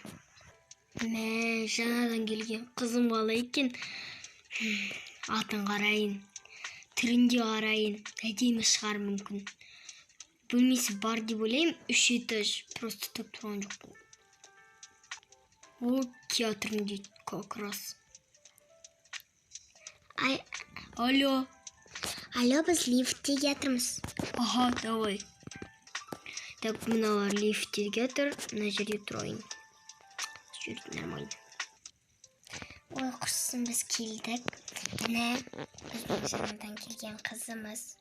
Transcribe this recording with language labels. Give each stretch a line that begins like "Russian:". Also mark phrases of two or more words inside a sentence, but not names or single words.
Kazakh: Жаңадан келген қызым қалай екен. Атын қарайын, түрінде қарайын, әдемі шығар мүмкін. Бөлмесі бар деп ойлаймын, 3 этаж, просто тіп тұрған жоқ. О, театрын дейді,
Russian: как раз.
Kazakh: Алло. Алло, біз лифтте жатырмыз. Аха, давай. Так, мыналар лифтте жатыр, мына жерде тұрайын. Жүрді, нормально. Ой, құрсын, біз келдік. Міне, біздің жаңадан келген қызымыз.